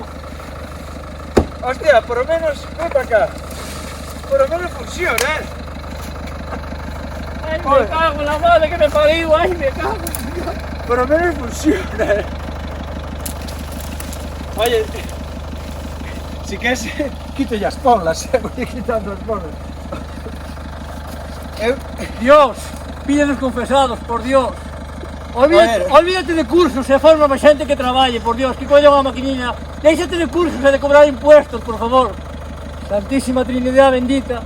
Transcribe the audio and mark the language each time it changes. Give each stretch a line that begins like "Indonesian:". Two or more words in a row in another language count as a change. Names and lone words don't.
Spanish: Hostia, por lo menos, ven para acá. Por lo menos funciona, Ay, Joder. me cago en la madre que me parió, ay, me cago. Por lo menos funciona. Oye, si quieres, quito ya
Galician: as ponlas,
Spanish: voy quitando
Galician: as ponlas.
Spanish: Dios, pídenos confesados, por Dios. Joder. Olvídate de cursos,
Galician: e forma máis xente que traballe,
Spanish: por Dios,
Galician: que colla unha maquinina. Déixate de cursos e de cobrar
Spanish: impuestos, por favor. Santísima Trinidad bendita.